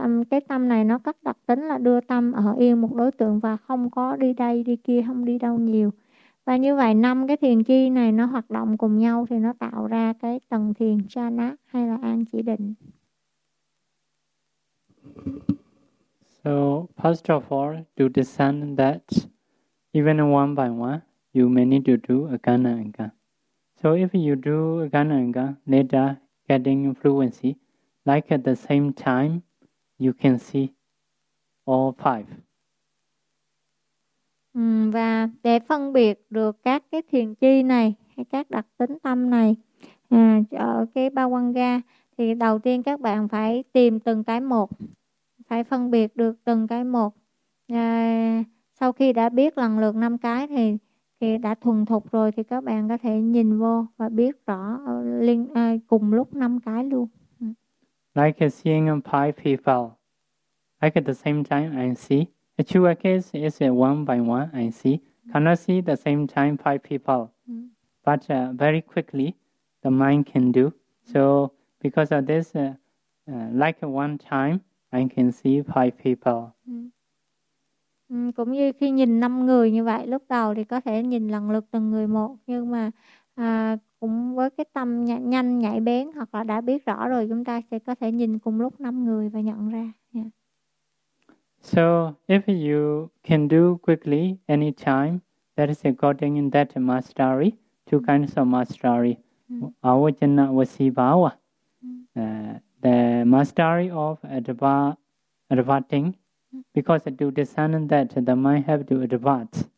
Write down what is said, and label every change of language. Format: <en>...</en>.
<vi>Cái tâm này nó có đặc tính là đưa tâm ở yên một đối tượng và không có đi đây đi kia, không đi đâu nhiều. Và như vậy năm cái thiền chi này nó hoạt động cùng nhau thì nó tạo ra cái tầng thiền chana hay là an chỉ định.</vi> <en>So first of all, to discern that even one by one, you may need to do agana anga. So if you do agana anga later getting fluency, like at the same time, you can see all five.</en> <vi>Và để phân biệt được các cái thiền chi này hay các đặc tính tâm này ở cái ba quan ga thì đầu tiên các bạn phải tìm từng cái một, phải phân biệt được từng cái một. Sau khi đã biết lần lượt năm cái thì đã thuần thục rồi thì các bạn có thể nhìn vô và biết rõ cùng lúc năm cái luôn.</vi> <en>Like seeing five people, like at the same time I see. A true case is one by one, I see. Cannot see the same time five people. But very quickly, the mind can do. So because of this, like one time, I can see 5 people.</en> <vi>Cũng như khi nhìn 5 người như vậy, lúc đầu thì có thể nhìn lần lượt từng người một, nhưng mà cũng với cái tâm nhanh nhạy bén hoặc là đã biết rõ rồi, chúng ta sẽ có thể nhìn cùng lúc 5 người và nhận ra.</vi> <en>Yeah. So if you can do quickly anytime, that is according in that mastery, two kinds of mastery. Avajana vasibhava, the mastery of advaiting, because to discern that the mind have to advert.</en>